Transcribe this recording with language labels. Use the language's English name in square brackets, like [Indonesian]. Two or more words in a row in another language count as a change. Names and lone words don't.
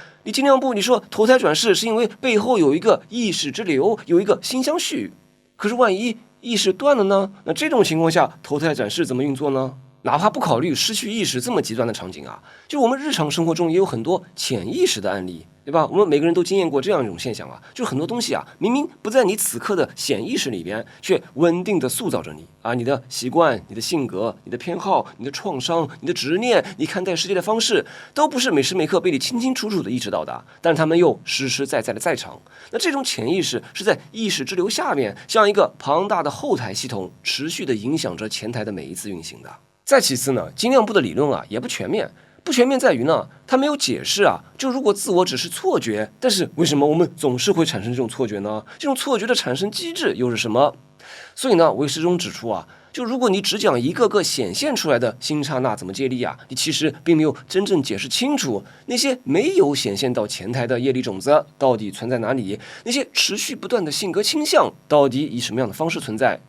[Chinese] 你精量部你說投胎轉世是因為背後有一個意識之流，有一個心相續，可是萬一意識斷了呢？那這種情況下，投胎轉世怎麼運作呢？哪怕不考慮失去意識這麼極端的場景就我們日常生活中也有很多潛意識的案例，對吧？我們每個人都經驗過這樣一種現象就是很多東西明明不在你此刻的顯意識裡邊，卻穩定的塑造着你你的習慣、你的性格、你的偏好、你的創傷、你的執念、你看待世界的方式，都不是每時每刻被你清清楚楚的意識到的，但是他们又實實在在的在場。那這種潛意識是在意識之流下面，像一個龐大的後台系統，持續的影響着前台的每一次運行的。再其次呢，精量部的理論也不全面， 不全面在於呢，他沒有解釋啊，就如果自我只是錯覺，但是為什麼我們總是會產生這種錯覺呢？這種錯覺的產生機制又是什麼？所以呢，唯識中指出啊，就如果你只講一個個顯現出來的新剎那怎麼借力啊，你其實並沒有真正解釋清楚那些沒有顯現到前台的業力種子到底存在哪裡，那些持續不斷的性格傾向到底以什麼樣的方式存在。